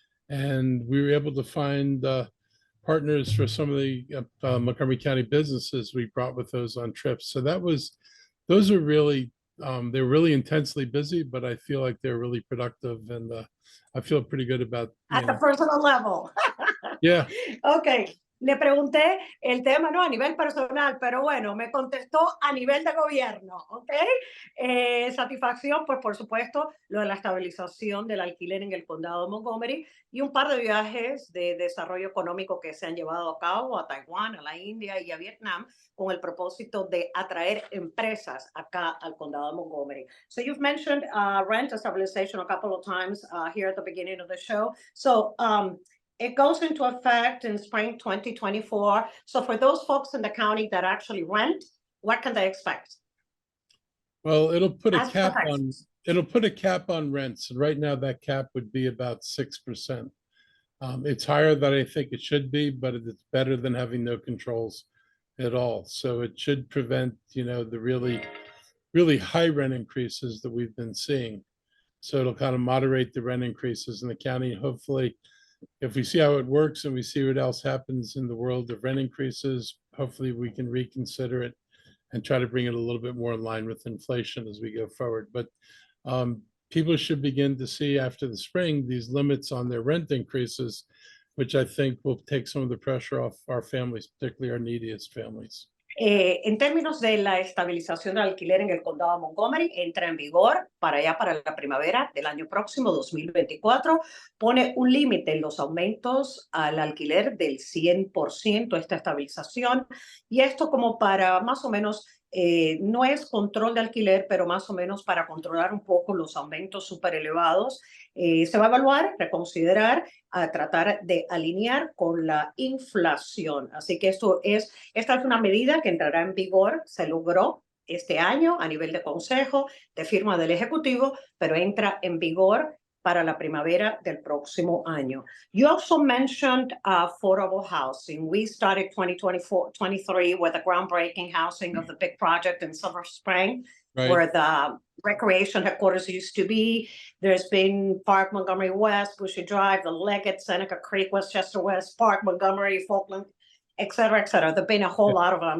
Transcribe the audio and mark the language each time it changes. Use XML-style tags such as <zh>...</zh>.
<en>And we were able to find partners for some of the Montgomery County businesses we brought with those on trips. So those are really, they're really intensely busy, but I feel like they're really productive, and I feel pretty good about. At the personal level. Yeah. Okay.</en> <es>Le pregunté el tema, no, a nivel personal, pero bueno, me contestó a nivel de gobierno, ¿ok? Satisfacción, pues por supuesto, lo de la estabilización del alquiler en el condado de Montgomery y un par de viajes de desarrollo económico que se han llevado a cabo a Taiwán, a la India y a Vietnam con el propósito de atraer empresas acá al condado de Montgomery.</es> <en>So you've mentioned rent stabilization a couple of times here at the beginning of the show. So, it goes into effect in spring 2024. So for those folks in the county that actually rent, what can they expect? Well, it'll put a cap on rents. And right now that cap would be about 6%. It's higher than I think it should be, but it's better than having no controls at all. So it should prevent, the really, really high rent increases that we've been seeing. So it'll kind of moderate the rent increases in the county. Hopefully, if we see how it works and we see what else happens in the world of rent increases, hopefully we can reconsider it and try to bring it a little bit more in line with inflation as we go forward. But people should begin to see after the spring these limits on their rent increases, which I think will take some of the pressure off our families, particularly our neediest families.</en> <es>En términos de la estabilización del alquiler en el condado de Montgomery, entra en vigor para la primavera del año próximo, 2024, pone un límite en los aumentos al alquiler del 100%, esta estabilización, y esto como para más o menos, no es control de alquiler, pero más o menos para controlar un poco los aumentos súper elevados. Se va a evaluar, reconsiderar, a tratar de alinear con la inflación. Así que esta es una medida que entrará en vigor, se logró este año a nivel de consejo, de firma del Ejecutivo, pero entra en vigor para la primavera del próximo año.</es> <en>You also mentioned affordable housing. We started 2023 with the groundbreaking housing of the big project in Silver Spring, Right. where the recreation headquarters used to be. There's been Park Montgomery West, Bushy Drive, the Leggett, Seneca Creek, Westchester West, Park Montgomery, Falkland, et cetera, et cetera. There've been a whole lot of them.</en>